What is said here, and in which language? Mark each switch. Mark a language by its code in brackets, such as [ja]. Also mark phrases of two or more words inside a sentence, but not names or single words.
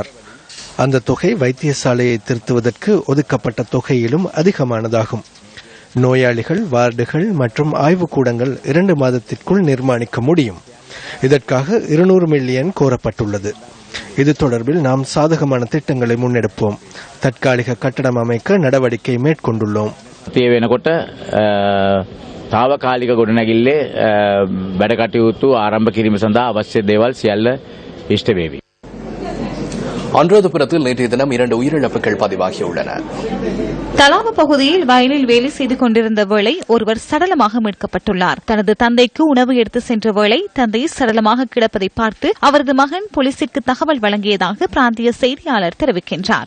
[ta] அந்த தொகை வைத்தியசாலையை திருத்துவதற்கு ஒதுக்கப்பட்ட தொகையிலும் அதிகமானதாகும். நோயாளிகள், வார்டுகள் மற்றும் ஆய்வுக்கூடங்கள் 2 மாதத்திற்குள் நிர்மாணிக்க முடியும். இதற்காக 200 மில்லியன் கோரப்பட்டுள்ளது. இது தொடர்பில் நாம் சாதகமான திட்டங்களை முன்னெடுப்போம். தற்காலிக கட்டடம் அமைக்க நடவடிக்கை மேற்கொண்டுள்ளோம். [si] තාවකාලික ගොඩනැගිල්ලේ වැඩ කටයුතු ආරම්භ කිරීම සඳහා අවශ්‍ය දේවල් සියල්ල ඉෂ්ට වේවි. [ta] அனுராதபுரத்தில் நேற்றைய தினம் 2 உயிரிழப்புகள் பதிவாகியுள்ளன. தலாவ பகுதியில் வயலில் வேலை செய்து கொண்டிருந்த வேளை ஒருவர் சடலமாக மீட்கப்பட்டுள்ளார். தனது தந்தைக்கு உணவு எடுத்து சென்ற வேளை தந்தை சடலமாக கிடப்பதை பார்த்து அவரது மகன் போலீசிற்கு தகவல் வழங்கியதாக பிராந்திய செய்தியாளர் தெரிவிக்கின்றார்.